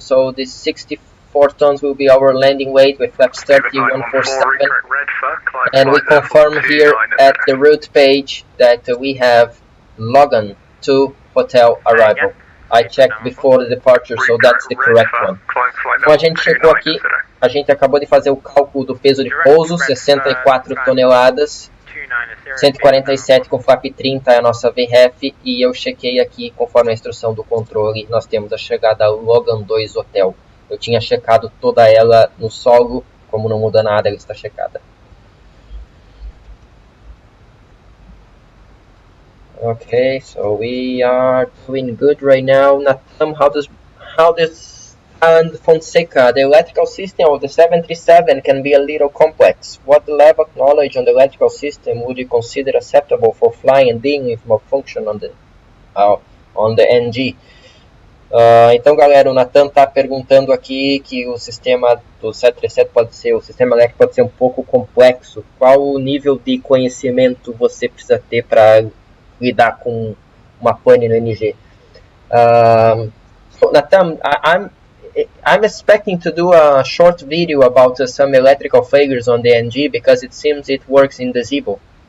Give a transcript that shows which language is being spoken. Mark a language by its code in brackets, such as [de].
[en] So this 64 tons will be our landing weight with flaps 30, 147. And we confirm here at the route page that we have Logan 2 Hotel arrival. I checked before the departure, so that's the correct one. [pt] Então a gente chegou aqui, a gente acabou de fazer o cálculo do peso de pouso, 64 toneladas, 147 com flap 30 é a nossa VREF, e eu chequei aqui, conforme a instrução do controle, nós temos a chegada Logan 2 Hotel. Eu tinha checado toda ela no solo, como não muda nada, ela está checada. [en] Okay, so we are doing good right now. Natam, how does and Fonseca, the electrical system of the 737 can be a little complex. What level of knowledge on the electrical system would you consider acceptable for flying and dealing with malfunction on the NG? [pt] Então, galera, o Natan está perguntando aqui que o sistema do 737 o sistema elétrico pode ser um pouco complexo. Qual o nível de conhecimento você precisa ter para lidar com uma pane no NG? [en] So Nathan, I'm expecting to do a short video about some electrical failures on the NG because it seems it works in the Zibo.